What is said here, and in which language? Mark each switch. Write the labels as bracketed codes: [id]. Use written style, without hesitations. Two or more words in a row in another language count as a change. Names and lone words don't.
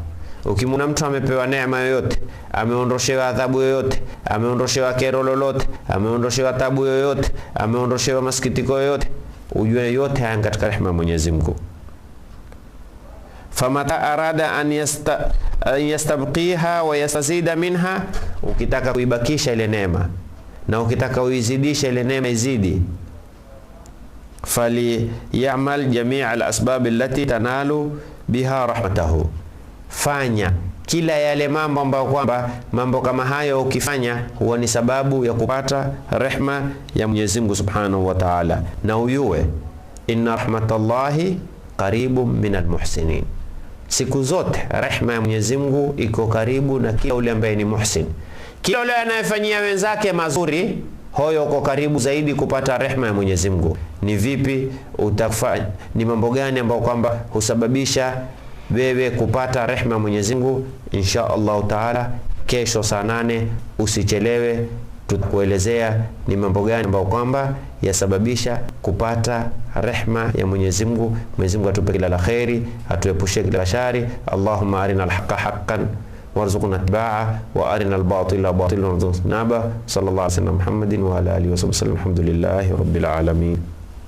[sw] Ukimwona mtu amepewa neema yoyote, ameondoshewa adhabu yoyote, ameondoshewa kero lolote, ameondoshewa tabu yoyote, ameondoshewa masikitiko yoyote, ujue yote haya katika rehema Mwenyezi Mungu. [ar] فمتى أراد أن يستبقيها ويستزيدها منها, [sw] ukitaka kuibakisha ile neema na ukitaka uizidisha ile neema izidi, [ar] فليعمل جميع الأسباب التي تنال بها رحمته, [sw] fanya kila yale mambo ambayo kwamba mambo kama hayo ukifanya huwa ni sababu ya kupata rehma ya Mwenyezi Mungu [ar] سبحانه وتعالى. [sw] Na uyue [ar] إن رحمة الله قريب من المحسنين, [sw] siku zote rehma ya Mwenyezi Mungu iko karibu na kila yule ambaye ni muhsin. Kila yule anayefanyia wenzake mazuri, hoyo uko karibu zaidi kupata rehma ya Mwenyezi Mungu. Ni vipi utafanya, ni mambo gani ambayo kwamba husababisha wewe kupata rehma ya Mwenyezi Mungu? [ar] إن شاء الله تعالى [sw] kesho saa 8 usichelewe, tutakuelezea ni mambo gani ambayo kwamba yasababisha kupata rehma ya Mwenyezi Mungu. Mwenyezi Mungu atupe kila la khairi, atuepushe kila shari. [ar] اللهم أرنا الحق حقا وارزقنا اتباعه وأرنا الباطل باطلا وارزقنا اجتنابه. صلى الله عليه وسلم محمد وعلى آله وصحبه، الحمد لله رب العالمين.